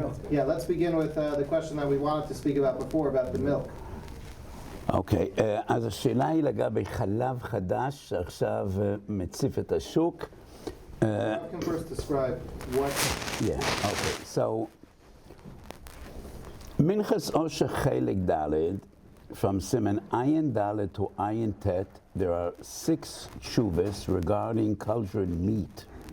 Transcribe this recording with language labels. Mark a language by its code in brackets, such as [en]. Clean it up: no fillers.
[en] Yeah, let's begin with the question that we wanted to speak about before, about the milk. [he] אוקיי, אז השאלה היא לגבי חלב חדש שעכשיו מציף את השוק. [en] I can first describe what... Yeah, okay, so Minchas Osher Chelik Dalet, from Siman Ayin Dalet to Ayin Tet, there are 6 tshuvas regarding cultured meat.